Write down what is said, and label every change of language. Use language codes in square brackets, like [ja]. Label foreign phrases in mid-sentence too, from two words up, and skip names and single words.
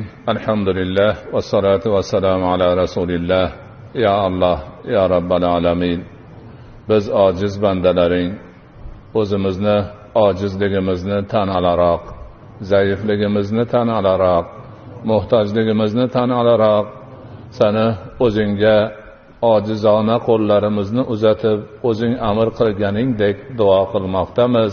[ar] الحمد لله والصلاة والسلام على رسول الله. يا الله يا رب العالمين. [uz] Biz ojiz bandalaring, o'zimizni ojizligimizni tan olaroq, zaifligimizni tan olaroq, muhtojligimizni tan olaroq, seni o'zingga ojizona qo'llarimizni uzatib, o'zing amr qilganingdek duo qilmoqdamiz.